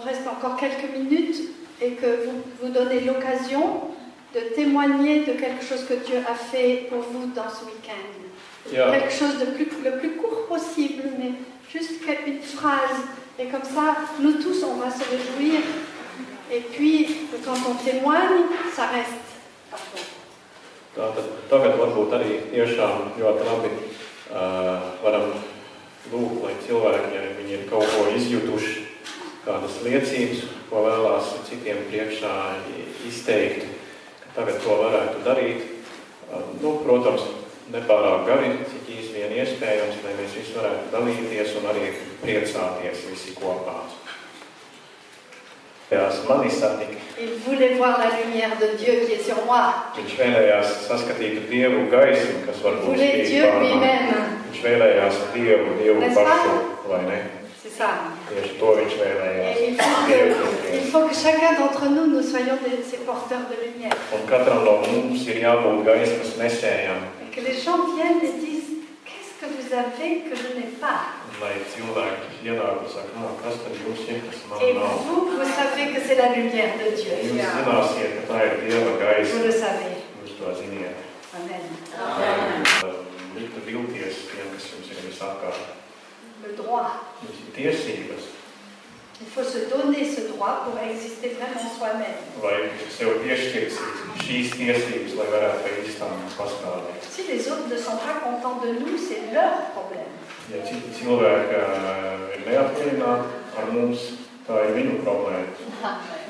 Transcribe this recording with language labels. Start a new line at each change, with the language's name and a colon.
French: encore quelques minutes et que vous vous donnez l'occasion de témoigner de quelque chose que Dieu a fait pour vous dans ce week-end. Yeah. Quelque chose de le plus court possible, mais juste une phrase. Et comme ça, nous tous, on va se réjouir. Et puis, quand on témoigne, ça reste.
Latvian: Tagad varbūt arī tiešām ļoti labi varam lūgt, lai cilvēki, ja viņi ir kaut ko izjutuši, kādas liecības, ko vēlās citiem priekšā izteikt, ka tagad to varētu darīt. Protams, nepārāk gari, cik īsti vien iespējams, lai mēs visi varētu dalīties un arī priecāties visi kopā.
French: Il voulait voir la lumière de Dieu qui est sur moi.
Latvian: Viņš vēlējās saskatīt Dievu gaismu, kas varbūt spīd pār mani. Viņš vēlējās Dievu pašu, vai ne?
French: C'est ça.
Latvian: Tieši to viņš vēlējās.
French: Il faut que chacun d'entre nous, nous soyons ces porteurs de lumière.
Latvian: Un katram no mums ir jābūt gaismas nesējām.
French: Et que les gens viennent et disent, qu'est-ce que vous avez que je n'ai pas?
Latvian: Lai cilvēki ienāk un saka, kas tad jums ir, kas man
French: Et
Latvian: nav?
French: vous savez que c'est la lumière de Dieu.
Latvian: Jūs zināsiet, ka tā ir Dieva gaisma.
French: Vous le savez.
Latvian: Jūs to ziniet. Amen. Liktu vilties tiem, kas jums ir visapkārt.
French: Le droit.
Latvian: Jums ir tiesības.
French: Il faut se donner ce droit pour exister vraiment soi-même.
Latvian: Vai sev piešķirt šīs tiesības, lai varētu pa īstām pastāvēt.
French: Si les autres ne sont pas contents de nous, c'est leur problème.
Latvian: Ja citi cilvēki ir neapmierināti ar mums, tā ir viņu problēma.